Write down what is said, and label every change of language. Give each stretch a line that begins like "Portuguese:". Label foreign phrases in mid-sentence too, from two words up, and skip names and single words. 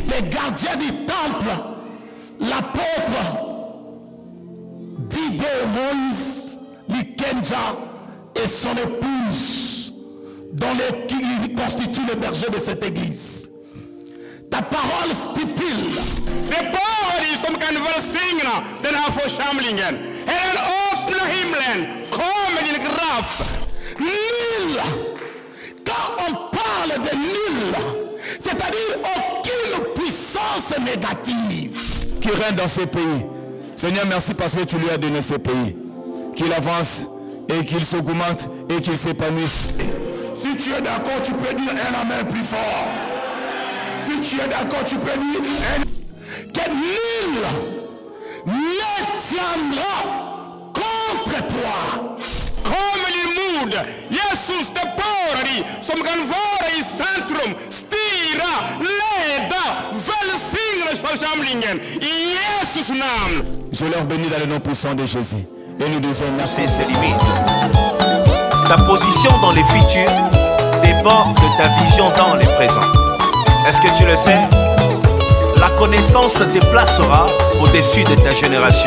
French: Les gardiens du temple, l'apôtre Dido Moïse, Likenja et son épouse, qui constituent le berger de cette église. Ta parole stipule.
Swedish: De båda som kan välsigna den här församlingen. Herren öppna himlen, kom med din kraft.
French: Nul. Quand on parle de nul, c'est-à-dire aucune puissance négative qui règne dans ce pays. Seigneur, merci parce que tu lui as donné ce pays. Qu'il avance et qu'il s'augmente et qu'il s'épanouisse. Si tu es d'accord, tu peux dire un amen plus fort. Si tu es d'accord, tu peux dire un... Que nul ne tiendra contre toi.
Swedish: Kommer din mod, Jesus det bara dig som kan vara i centrum, styra, leda, välsigna församlingen i Jesus namn.
French: Je leur bénis dans le nom puissant de Jésus. Et nous disons merci. C'est ses limites. Ta position dans les futurs dépend de ta vision dans les présents. Est-ce que tu le sais? La connaissance te déplacera au-dessus de ta génération.